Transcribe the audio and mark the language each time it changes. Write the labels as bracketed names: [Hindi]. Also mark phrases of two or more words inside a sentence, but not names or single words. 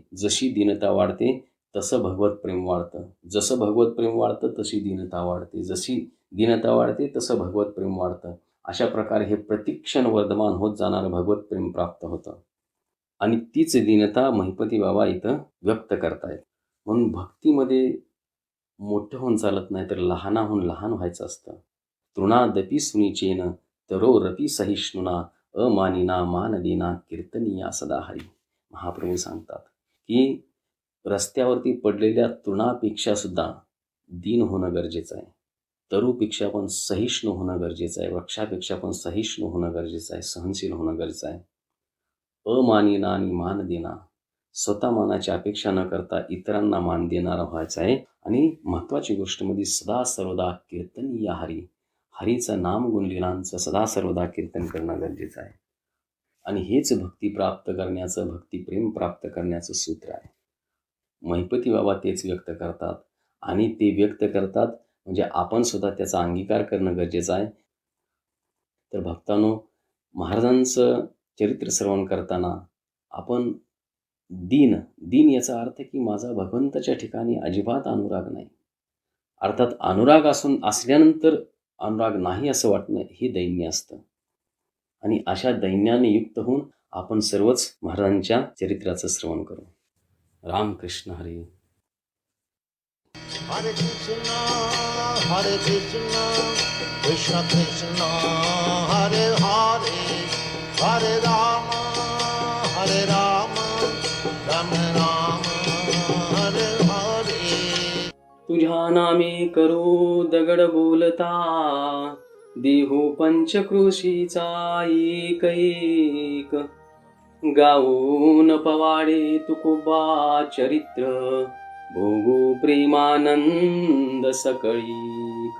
[Marathi] जशी दीनता वाढते तसं भगवत प्रेम वाढतं, जसं भगवत प्रेम वाढतं तशी दीनता वाढते, जशी दीनता वाढते तसं भगवत प्रेम वाढतं. अशा प्रकारे हे प्रतिक्षण वर्धमान होत जाणारं भगवत प्रेम प्राप्त होतं आणि तीच दीनता महिपती बाबा इथं व्यक्त करतायत. म्हणून भक्तीमध्ये मोठं होऊन चालत नाही, तर लहानाहून लहान व्हायचं असतं. [Sanskrit] तृणादपि सुनिचेन तरोरपि सहिष्णुना अमानिना मानदेना कीर्तनीया सदा हरी. [Marathi] महाप्रभू सांगतात की रस्त्यावरती पडलेल्या तृणापेक्षा सुद्धा दीन होणं गरजेचं आहे. तरुपेक्षा पण सहिष्णू होणं गरजेचं आहे. वृक्षापेक्षा पण सहिष्णू होणं गरजेचं आहे, सहनशील होणं गरजेचं आहे. अमानिना आणि मान देना, स्वतः मानाची अपेक्षा न करता इतरांना मान देणारा व्हायचा आहे. आणि महत्त्वाची गोष्ट म्हणजे सदा सर्वदा कीर्तनीय हरी, हरीचं नाम गुणलीलांचं सदा सर्वदा कीर्तन करणं गरजेचं आहे. आणि हेच भक्ती प्राप्त करण्याचं, भक्तिप्रेम प्राप्त करण्याचं सूत्र आहे. महिपती बाबा तेच व्यक्त करतात आणि ते व्यक्त करतात म्हणजे आपण सुद्धा त्याचा अंगीकार करणं गरजेचं आहे. तर भक्तांनो, महाराजांचं चरित्र श्रवण करताना आपण दीन याचा अर्थ की माझा भगवंताच्या ठिकाणी अजिबात अनुराग नाही, अर्थात अनुराग असल्यानंतर अनुराग नाही असं वाटणं हे दैन्य असतं. आणि अशा दैन्याने युक्त होऊन आपण सर्वच महाराजांच्या चरित्राचं श्रवण करू. रामकृष्ण हरी. Hare Krishna, Krishna Krishna, Hare Hare, Hare Rama, Rama Rama, Hare Hare. तुझ्या नामे करू दगड बोलता, देहू पंचक्रोशीचा एक एक. गाऊन पवाडे तुकोबा चरित्र, भोगू प्रेमानंद सकळीक.